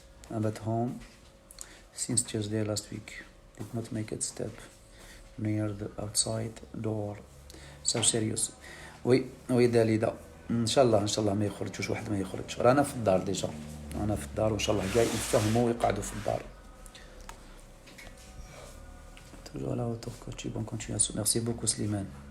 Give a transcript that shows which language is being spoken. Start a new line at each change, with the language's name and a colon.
English: I'm at home since Tuesday last week. Did not make it step near the outside door. So serious.
Arabic: وي داليدا. ان شاء الله ما يخرجوش واحد ما يخرج. رانا في الدار ديجا. انا في الدار وان شاء الله كاع يفهموا ويقعدوا في الدار.
French: Toujours la hauteur coach, bonne continuation. Merci beaucoup Slimane.